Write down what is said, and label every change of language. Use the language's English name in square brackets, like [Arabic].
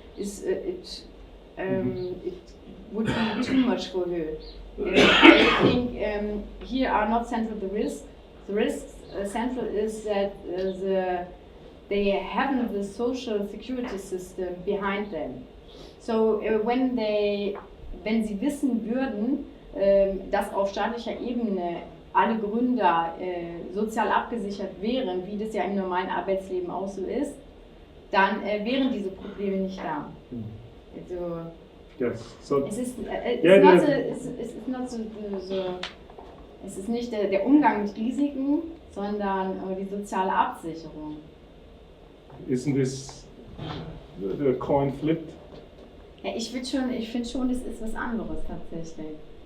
[English] It would be too much for her. I think here are not central the risks. The risks central is that they haven't the social security system behind them. [German] So wenn sie wissen würden, dass auf staatlicher Ebene alle Gründer sozial abgesichert wären, wie das ja im normalen Arbeitsleben auch so ist, dann wären diese Probleme nicht da. Also, yes. So, es ist nicht der Umgang mit Risiken, sondern die soziale Absicherung. [English] Isn't this the coin flipped? [German] Ja, ich finde schon, es ist was anderes tatsächlich.